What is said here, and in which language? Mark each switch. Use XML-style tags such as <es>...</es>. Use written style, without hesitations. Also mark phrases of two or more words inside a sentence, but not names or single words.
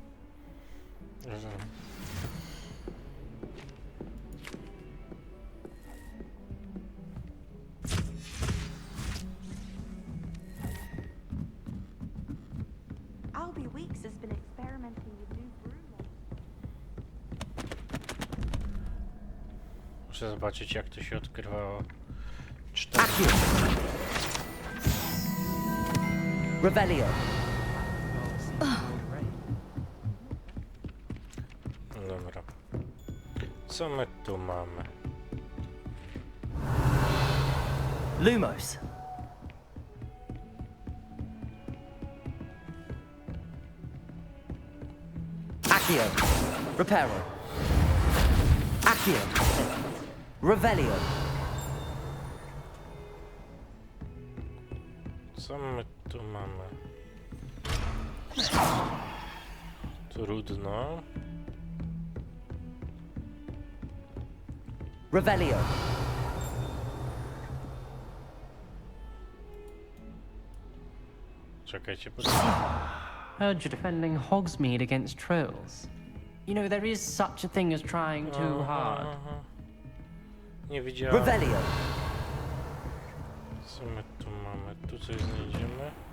<en>Albie Weeks has been experimenting with new brew.</en> <pl>Muszę zobaczyć, jak to się odkrywało. 4. Revelio. Dobra. Co my tu mamy? Lumos. Accio. Reparo. Accio. Revelio. Co my tu mamy? Trudno. Revelio. Czekajcie,</pl> <en>Heard you're defending Hogsmeade against trolls. You know, there is such a thing as trying too hard.</en> <pl>Nie widziałem. Revelio. Co my tu mamy? Tu coś znajdziemy?</pl>